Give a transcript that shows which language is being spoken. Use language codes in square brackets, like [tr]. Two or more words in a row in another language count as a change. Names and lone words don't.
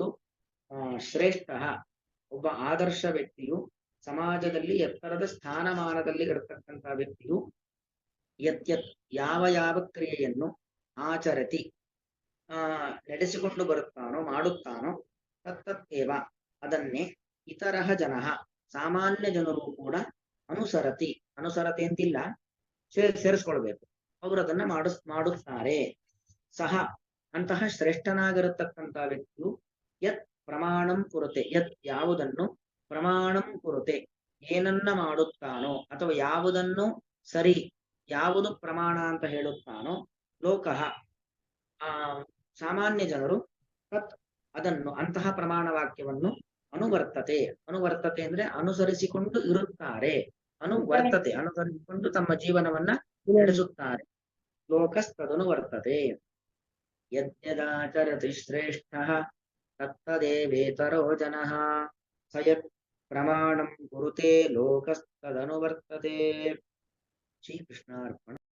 [kn] ಶ್ರೇಷ್ಠ, ಒಬ್ಬ ಆದರ್ಶ ವ್ಯಕ್ತಿಯು, ಸಮಾಜದಲ್ಲಿ ಎತ್ತರದ ಸ್ಥಾನಮಾನದಲ್ಲಿ ಇರತಕ್ಕಂಥ ವ್ಯಕ್ತಿಯು ಯತ್ ಯಾವ ಕ್ರಿಯೆಯನ್ನು ಆಚರತಿ ನಡೆಸಿಕೊಂಡು ಬರುತ್ತಾನೋ ಮಾಡುತ್ತಾನೋ ತತ್ತೇವ ಅದನ್ನೇ [sa] ಇತರಹ ಜನಃ [kn] ಸಾಮಾನ್ಯ ಜನರು ಕೂಡ ಅನುಸರತಿ ಅಂತಿಲ್ಲ, ಸೇರಿಸ್ಕೊಳ್ಬೇಕು, ಅವರು ಅದನ್ನ ಮಾಡುತ್ತಾರೆ. ಸಹ ಅಂತಹ ಶ್ರೇಷ್ಠನಾಗಿರತಕ್ಕಂಥ ವ್ಯಕ್ತಿಯು [sa] ಯತ್ ಪ್ರಮಾಣಂ ಕುರುತೆ, [kn] ಯತ್ ಯಾವುದನ್ನು [sa] ಪ್ರಮಾಣಂ ಕುರುತೆ [kn] ಏನನ್ನ ಮಾಡುತ್ತಾನೋ ಅಥವಾ ಯಾವುದನ್ನು ಸರಿ ಯಾವುದು ಪ್ರಮಾಣ ಅಂತ ಹೇಳುತ್ತಾನೋ ಲೋಕಃ ಸಾಮಾನ್ಯ ಜನರು ತತ್ ಅದನ್ನು ಅಂತಹ ಪ್ರಮಾಣ ವಾಕ್ಯವನ್ನು ಅನುವರ್ತತೆ ಅಂದ್ರೆ ಅನುಸರಿಸಿಕೊಂಡು ಇರುತ್ತಾರೆ. ಅನುಸರಿಸಿಕೊಂಡು ತಮ್ಮ ಜೀವನವನ್ನ ನಡೆಸುತ್ತಾರೆ. [sa] ಲೋಕಸ್ತದನುವರ್ತತೆ. ಯದ್ಯದಾಚರತಿ ಶ್ರೇಷ್ಠ ತತ್ತದೇವೇತರೋ ಜನಃ ಸ ಯತ್ ಪ್ರಮಾಣಂ ಕುರುತೆ ಲೋಕಸ್ತದನುವರ್ತತೆ. [kn] ಶ್ರೀಕೃಷ್ಣಾರ್ಪಣ.